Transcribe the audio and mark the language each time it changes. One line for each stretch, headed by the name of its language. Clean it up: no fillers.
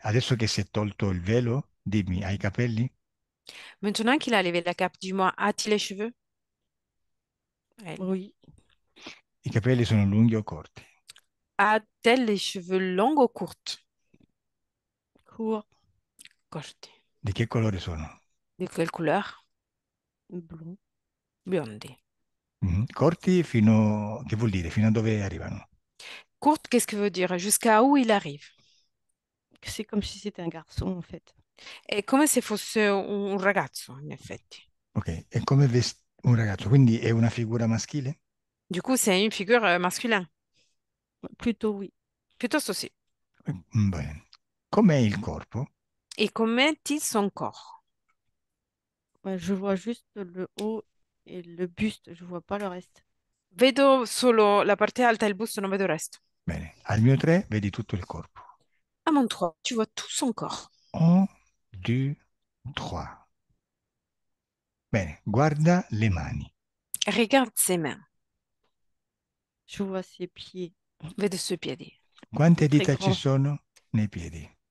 Italian: Adesso che si è tolto il velo, dimmi, hai i capelli?
French: Maintenant qu'il a levé la cape, dis-moi, as-tu les cheveux? Elle. oui,
Italian: I capelli sono lunghi o corti?
French: A-t-elle les cheveux longs ou courts? court,
Italian: Corti. Di che colore sono?
French: De quelle couleur? blond.
Italian: Biondi. Corti fino... Che vuol dire? Fino a dove arrivano?
French: Courte, qu'est-ce que veut dire? Jusqu'à où il arrive? C'est comme si c'était un garçon, en fait.
Italian: È come se fosse un ragazzo, in effetti. Ok. È come un ragazzo, quindi è una figura maschile?
French: Du coup, c'est une figure masculine. Plutôt oui.
Italian: Piuttosto sì. Bene. Com'è il corpo?
French: Et comment est son corps? Je vois juste le haut et le buste, je vois pas le reste.
Italian: Vedo solo la parte alta e il busto, non vedo il resto. Bene. Al mio 3 vedi tutto il corpo.
French: À mon 3, tu vois tout son corps.
Italian: 1, 2, 3. Bene. Guarda le mani.
French: Regarde ses mains. Je vois ses pieds,
Italian: Vedo i suoi piedi. Quante dita ci
French: grands.
Italian: sono nei piedi?